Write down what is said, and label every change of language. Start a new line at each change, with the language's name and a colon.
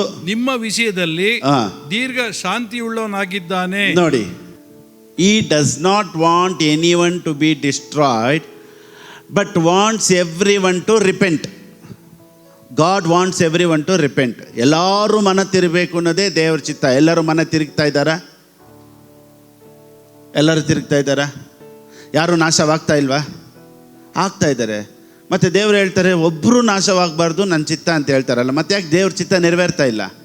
Kannada: ನಿಮ್ಮ ವಿಷಯದಲ್ಲಿ ದೀರ್ಘ ಶಾಂತಿಯುಳ್ಳವನಾಗಿದ್ದಾನೆ. ನೋಡಿ,
English: he does not want anyone to be destroyed but wants everyone to repent. God wants everyone to repent.
Kannada: ಎಲ್ಲರೂ ಮನ ತಿರುಗಬೇಕು ಅನ್ನೋದೇ ದೇವರ ಚಿತ್ತ. ಎಲ್ಲರೂ ಮನ ತಿರುಗ್ತಾ ಇದ್ದಾರಾ? ಎಲ್ಲರೂ ತಿರುಗ್ತಾ ಇದ್ದಾರಾ? ಯಾರು ನಾಶವಾಗ್ತಾ ಇಲ್ವಾ? ಆಗ್ತಾ ಇದ್ದಾರೆ. ಮತ್ತು ದೇವರು ಹೇಳ್ತಾರೆ ಒಬ್ಬರು ನಾಶವಾಗಬಾರ್ದು ನನ್ನ ಚಿತ್ತ ಅಂತ ಹೇಳ್ತಾರಲ್ಲ, ಮತ್ತೆ ಯಾಕೆ ದೇವ್ರ ಚಿತ್ತ ನೆರವೇರ್ತಾ ಇಲ್ಲ?